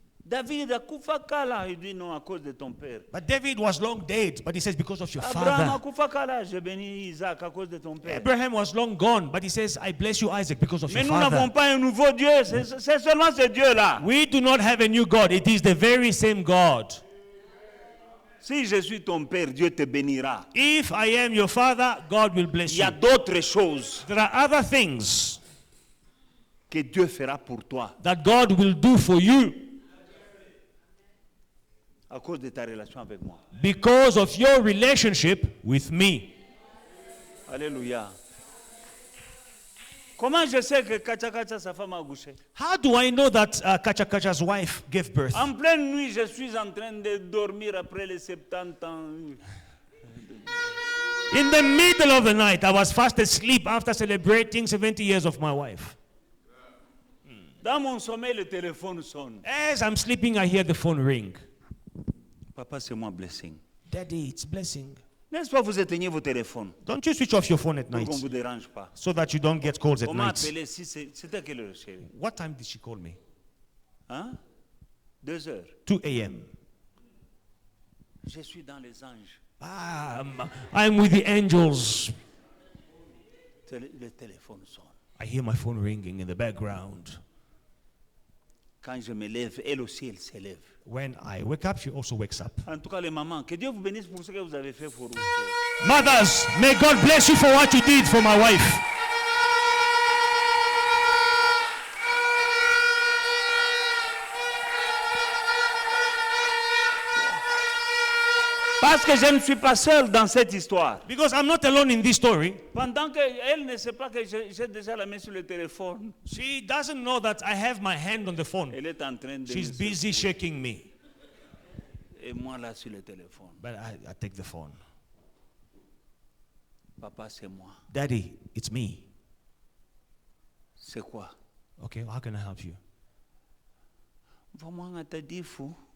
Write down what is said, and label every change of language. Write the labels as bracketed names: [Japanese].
[French] David [Lingala] akufa kala, [French] il dit non à cause de ton père. [English] But David was long dead, but he says because of your [French] Abraham [English] father. [Lingala] akufa kala, [French] j'ai béni Isaac à cause de ton père. [English] Abraham was long gone, but he says, I bless you, Isaac, because of [French] Mais [English] your [French] nous n'avons [English] father. [French] pas un nouveau Dieu, c'est seulement ce Dieu-là. [English] We do not have a new God. It is the very same God. [French] Si je suis ton père, Dieu te bénira. [English] If I am your father, God will bless [French] Il y [English] you. [French] a d'autres choses [English] There are other things [French] que Dieu fera pour toi [English] that God will do for you [French] à cause de ta relation avec moi. [English] because of your relationship with me. Alléluia. [French] Comment je sais que Kacha Kacha, sa femme, a accouché? [English] How do I know that Kacha Kacha's wife gave birth? [French] En pleine nuit, je suis en train de dormir après les 70 ans. [English] In the middle of the night, I was fast asleep after celebrating 70 years of my wife. [French] Dans mon sommeil, le téléphone sonne. [English] As I'm sleeping, I hear the phone ring. [French] Papa, c'est moi blessing. [English] Daddy, it's blessing. [French] N'est-ce pas, vous éteignez vos téléphones [English] Don't you switch off your phone at [French] pour [English] night [French] qu'on ne vous dérange pas. [English] so that you don't get calls at [French] On m'a [English] night? [French] appelé, si c'était quelle heure, chérie? [English] What time did she call me? [French] Hein? 2 heures. [English] 2 a.m. [French] Je suis dans les anges. [English] I'm with the angels. [French] Le téléphone sonne. [English] I hear my phone ringing in the background. [French] Quand je me lève, elle aussi, elle s'élève. [English] When I wake up, she also wakes up. [French] En tout cas, les mamans, que Dieu vous bénisse pour ce que vous avez fait pour nous. [English] Mothers, may God bless you for what you did for my wife. [French] Parce que je ne suis pas seul dans cette histoire. [English] Because I'm not alone in this story. [French] Pendant qu'elle ne sait pas que j'ai déjà la main sur le téléphone, [English] She doesn't know that I have my hand on the phone. [French] elle est en train de... [English] She's busy shaking me. [French] Et moi là sur le téléphone. [English] But I take the phone. [French] Papa, c'est moi. [English] Daddy, it's me. [French] C'est quoi? [English] Okay, how can I help you? [French] Vraiment, on t'a dit fou.